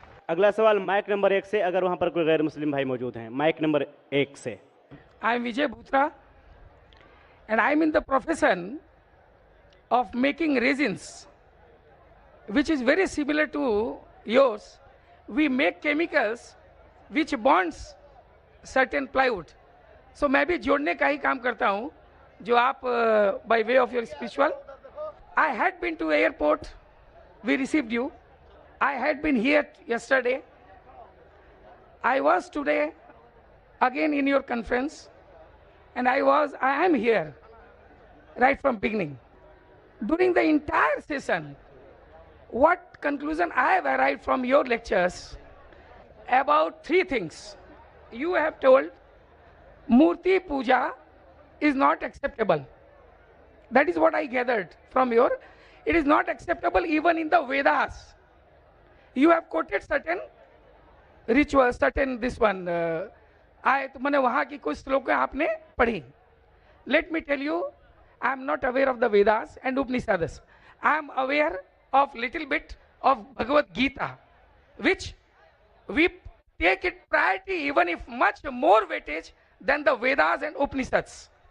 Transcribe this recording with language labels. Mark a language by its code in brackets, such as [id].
[hi] अगला सवाल mic number 1 से, अगर वहाँ पर कोई गैर मुस्लिम भाई मौजूद हैं। माइक नंबर 1 से। [en] I am Vijay Bhutra and I am in the profession of making resins, which is very similar to yours. We make chemicals which bonds certain plywood. [hi] So मैं भी जोड़ने का ही काम करता हूँ जो आप [en] by way of your spiritual. I had been to airport, we received you. I had been here yesterday. I was today again in your conference and I am here right from beginning. During the entire session, what conclusion I have arrived from your lectures about 3 things. You have told Murti Puja is not acceptable. That is what I gathered from your. It is not acceptable even in the Vedas. You have quoted certain rituals, certain this one. [hi] मैंने वहाँ की कुछ श्लोकें आपने पढ़ी. [en] Let me tell you, I am not aware of the Vedas and Upanishads. I am aware of little bit of Bhagavad Gita, which we take it priority even if much more weightage than the Vedas and Upanishads.